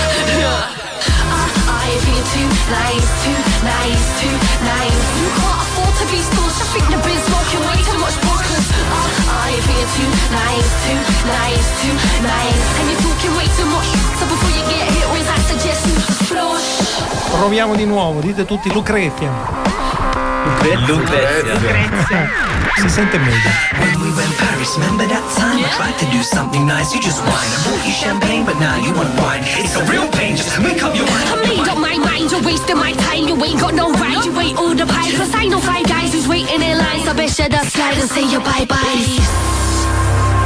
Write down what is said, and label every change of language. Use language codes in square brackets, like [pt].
[en] I've been too nice, too nice, too nice. You can't afford to be stored. I think you've been smoking way too much broccoli. I've been too nice, too nice, too nice. And you're talking way too much. So before you get hit with that, I suggest you flush. [it] Proviamo di nuovo, dite tutti Lucrezia. Lucrezia. Si sente meglio. [en] When we went Paris, remember that time? Yeah. I tried to do something nice, you just whine. I bought you champagne, but now you want wine. It's a real pain, just make up your mind. I made up my mind, you're wasting my time. You ain't got no right, you wait all the pies. 'Cause I know five guys who's waiting in lines. I bet you that slide and say your bye-bye.